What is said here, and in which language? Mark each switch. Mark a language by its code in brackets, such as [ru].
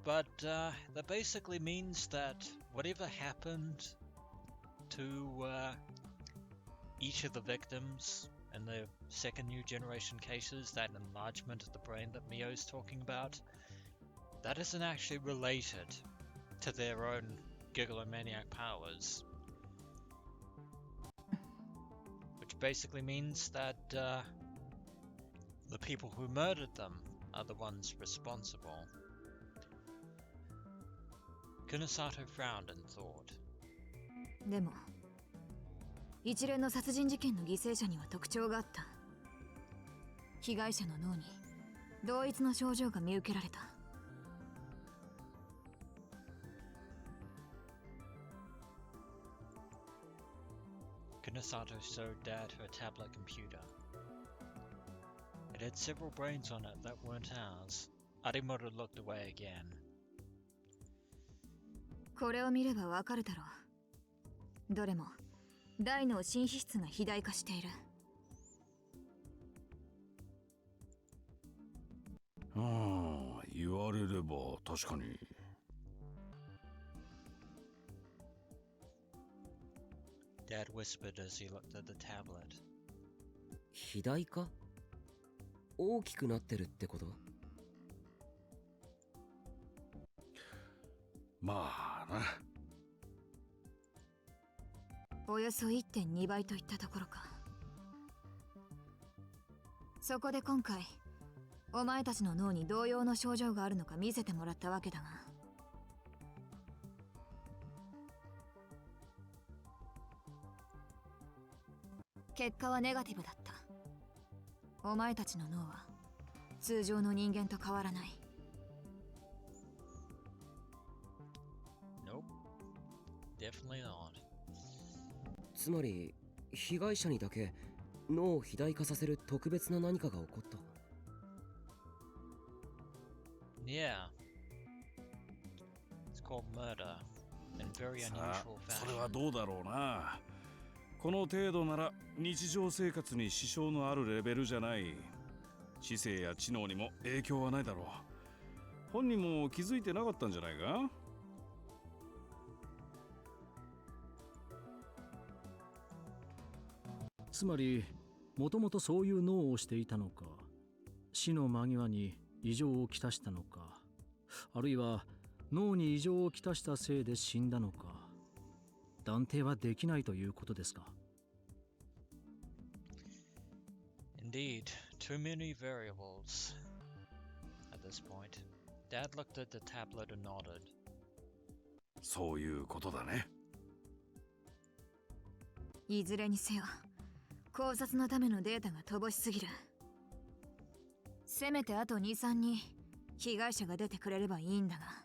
[en] But that basically means that whatever happened to each of the victims in the second new generation cases, that enlargement of the brain that Mio's talking about, that isn't actually related to their own Gigolomaniac powers. Which basically means that the people who murdered them are the ones responsible. Kunosato frowned and thought. [ja] でも一連の殺人事件の犠牲者には特徴があった。被害者の脳に同一の症状が見受けられた。 [en] Kunosato showed Dad her tablet computer. It had several brains on it that weren't ours. Arimoto looked away again. [ja] これを見ればわかるだろどれも大脳新皮質が肥大化している。ああ、言われれば確かに。 Dad whispered as he looked at the tablet. 肥大化？大きくなってるってこと？まあな。およそ 1.2 倍といったところか。そこで今回お前たちの脳に同様の症状があるのか見せてもらったわけだが、結果はネガティブだった。お前たちの脳は通常の人間と変わらない。 [en] Nope. Definitely not. [ja] つまり被害者にだけ脳を肥大化させる特別な何かが起こった。 [en] Yeah. It's called murder in very [ja] さあ [en] unusual [ja] それは [en] fashion. [ja] どうだろうな。この程度なら日常生活に支障のあるレベルじゃない。知性や知能にも影響はないだろう。本人も気づいてなかったんじゃないか。つまりもともとそういう脳をしていたのか、死の間際に異常をきたしたのか、あるいは脳に異常をきたしたせいで死んだのか、断定はできないということですか。 [en] Indeed, too many variables. At this point, Dad looked at the tablet and nodded. [ja] そういうことだね。いずれにせよ考察のためのデータが乏しすぎる。せめてあと 2,3 に被害者が出てくれればいいんだが。